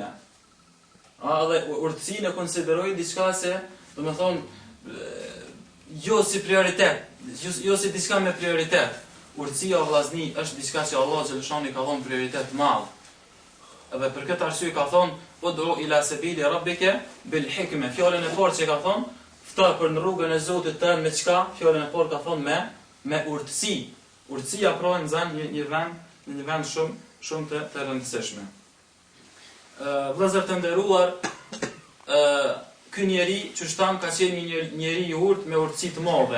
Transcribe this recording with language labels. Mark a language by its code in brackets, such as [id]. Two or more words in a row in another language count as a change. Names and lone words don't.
[sq] Dhe urtësinë e konsiderojnë diçka se, domethënë, jo si prioritet, jo si diçka me prioritet. Urtësia vllazni është diçka që Allah xhaleshani ka dhënë prioritet madh. Edhe për këtë arsye ka thonë, [ar] ادع إلى سبيل ربك بالحكمة. [sq] Fjalën e parë që ka thonë, fto për në rrugën e Zotit tënd me çka? Fjalën e parë ka thonë me urtësi. Urtësia pra nxan një vend shumë të rëndësishme. Vëllezër të nderuar, ky njeri që shtam ka qenë një njeri i urtë me urtësi të madhe.